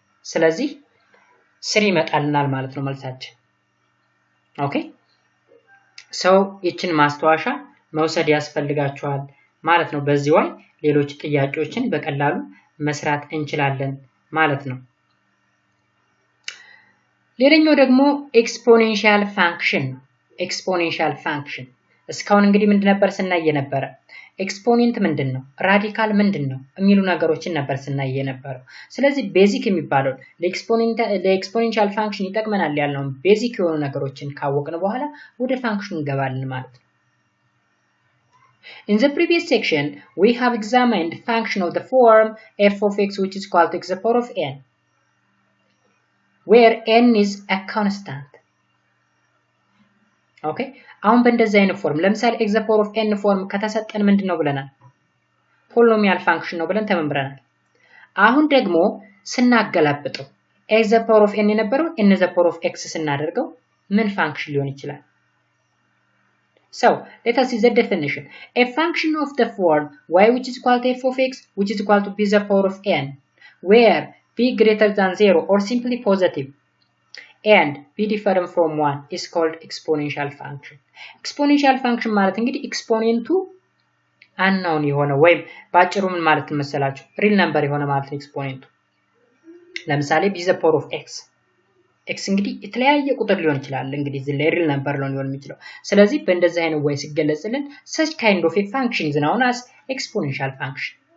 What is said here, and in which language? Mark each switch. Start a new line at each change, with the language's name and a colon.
Amharic: ስለዚህ 3 ይመጣልናል ማለት ነው መልሳችን። ኦኬ ሰው ይችን ማስተዋሻ መውሰድ ያስፈልጋችኋል ማለት ነው። በዚህ ወይ ሌሎች ጥያቄዎችን በቀላሉ መስራት እንችላለን ማለት ነው። ሌላኛው ደግሞ ኤክስፖኔንሻል ፋንክሽን ነው። ኤክስፖኔንሻል ፋንክሽን እስካሁን እንግዲህ ምንድን ነበር ስናይ የነበረ? ኤክስፖኔንት ምንድነው? ራዲካል ምንድነው? የሚሉ ነገሮችን ነበር ስናይ የነበረው። ስለዚህ ቤዚክ የሚባለው ለኤክስፖኔንሻል ፋንክሽን ይጠቅመናል ያልነው ቤዚክ የሆኑ ነገሮችን ካወቅን በኋላ ወደ ፋንክሽኑ እንገባለን ማለት ነው።
English: In the previous section, we have examined function of the form f of x which is equal to x to the power of n, where n is a constant. Okay?
Amharic: አሁን በእንደዚህ አይነት ፎርም ለምሳሌ x to the power of n ፎርም ከተሰጠን ምንድነው ብለናል? ፖሊኖሚያል ፋንክሽን ነው ብለን ተመምረናል። አሁን ደግሞ ስናገላብጠው x to the power of n የነበረው n to the power of x ስናደርገው ምን ፋንክሽን ሊሆን ይችላል?
English: So, let us see the definition. A function of the form y which is equal to f of x which is equal to b to the power of n, where b greater than 0 or simply positive and b different from 1 is called exponential function.
Amharic: Exponential function ማለት እንግዲህ ኤክስፖኔንቱ unknown የሆነ ወይም ባጭሩ ምን ማለት መሰላችሁ? ሪል ነምበር የሆነ ማለት ነው ኤክስፖኔንቱ። ለምሳሌ b to the power of x x እንግዲህ የተለያየ ቁጥር ሊሆን ይችላል። እንግዲህ እዚህ ላይ ሪል ነምበር ሊሆን የሚችለው። ስለዚህ በእንደዚህ አይነት ወይ ሲገለጽልን
English: such kind of a function is known as exponential function.